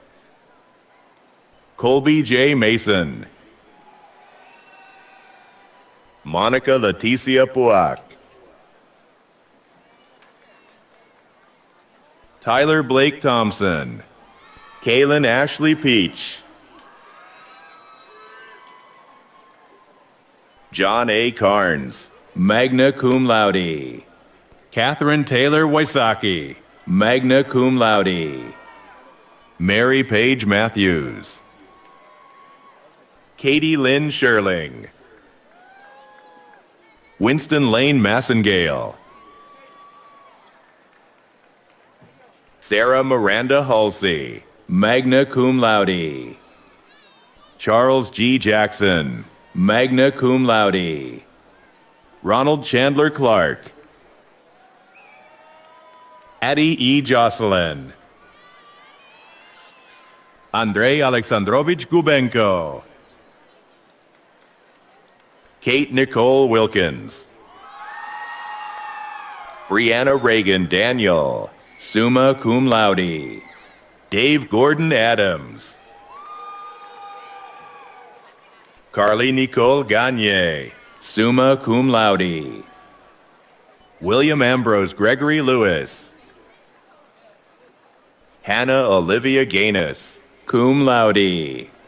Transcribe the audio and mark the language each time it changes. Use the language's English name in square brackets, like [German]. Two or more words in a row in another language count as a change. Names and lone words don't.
[English] Colby J. Mason. Monica Leticia Puak. Tyler Blake Thompson. Kaylin Ashley Peach. John A. Carnes, [Latin] magna cum laude. [English] Catherine Taylor Wysocki, [Latin] magna cum laude. [English] Mary Page Matthews. Katie Lynn Sherling. Winston Lane Massengale. Sarah Miranda Halsey, [Latin] magna cum laude. [English] Charles G. Jackson, [Latin] magna cum laude. [English] Ronald Chandler Clark. Addie E. Jocelyn. Andrei Alexandrovich Gubenko. Kate Nicole Wilkins. Brianna Reagan Daniel, [Latin] summa cum laude. [English] Dave Gordon Adams. Carly Nicole Gagne, [Latin] summa cum laude. [English] William Ambrose Gregory Lewis. Hannah Olivia Gaines, [Latin] cum laude.